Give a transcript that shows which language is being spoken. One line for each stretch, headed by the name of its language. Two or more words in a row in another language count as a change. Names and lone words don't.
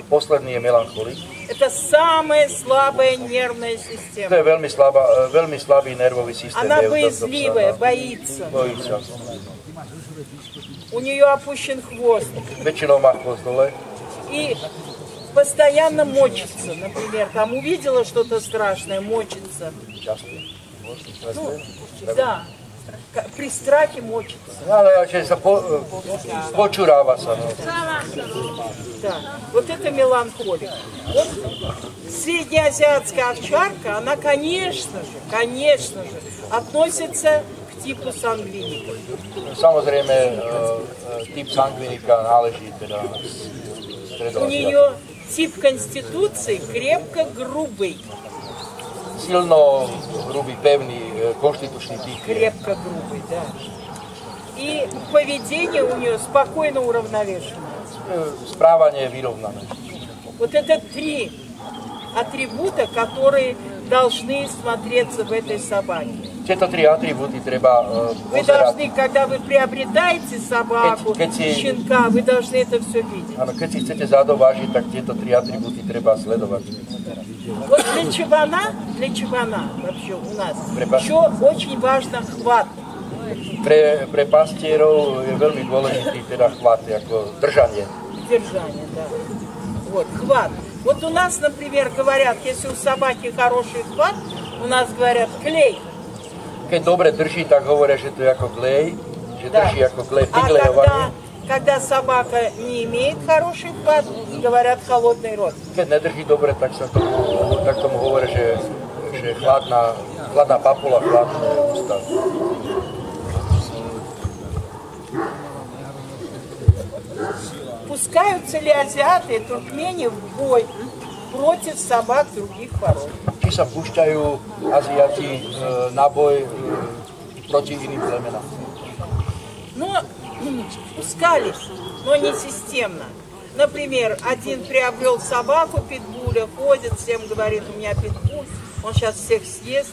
Slovak: Posledný je melancholik.
Russian: Это самая слабая нервная
Slovak: To
Russian: система.
Slovak: je veľmi slabý nervový systém.
Russian: Она боязливая, боится.
Slovak: Bojí sa.
Russian: У нее опущен хвост.
Slovak: Väčšinou má chvost dole.
Russian: И постоянно мочится. Например, там увидела что-то страшное, мочится. Ну, да. При страхе мочится.
Slovak: Ale že sa počuráva sa. No.
Russian: Да. Вот это меланхолик. Вот среднеазиатская овчарка, она, конечно же, относится к типу сангвиника.
Slovak: Samozrejme, typ sangvinika náleží teda
Russian: У нее тип конституции крепко грубый.
Slovak: Silno hrubý, pevný, konštitučný typ.
Russian: Крепко грубый, да. И поведение у нее спокойно уравновешенное.
Slovak: Správanie je vyrovnané.
Russian: Вот это три атрибута, которые должны смотреться в этой собаке.
Slovak: Tieto tri atribúty treba
Russian: Вы
Slovak: pozerať.
Russian: должны, когда вы приобретаете собаку, щенка, вы должны это все видеть.
Slovak: Áno, keď si chcete zadovážiť, tak tieto tri atribúty treba sledovať.
Russian: Вот для чабана вообще у нас еще очень важно хват.
Slovak: Pre pastierov je veľmi dôležitý teda chvat, ako držanie.
Russian: Держание, да. Вот, хват. Вот у нас, например, говорят, если у собаки хороший хват, у нас говорят клей.
Slovak: Keď dobre drží, tak hovoria, že to je ako glej, že
Russian: Да.
Slovak: drží ako glej,
Russian: А
Slovak: priglejovaný.
Russian: когда Когда собака не имеет хороший вкус, говорят холодный рот. Keď nedrží dobre, tak tomu hovorí, že je chladná papula, chladné ústa. Пускаются ли азиаты, туркмени в бой против собак других пород?
Slovak: Či sa púšťajú Aziati na boj proti iným plemenám?
Russian: Но пускались, но не системно. Например, один приобрел собаку питбуля, ходит, всем говорит, у меня питбуль, он сейчас всех съест.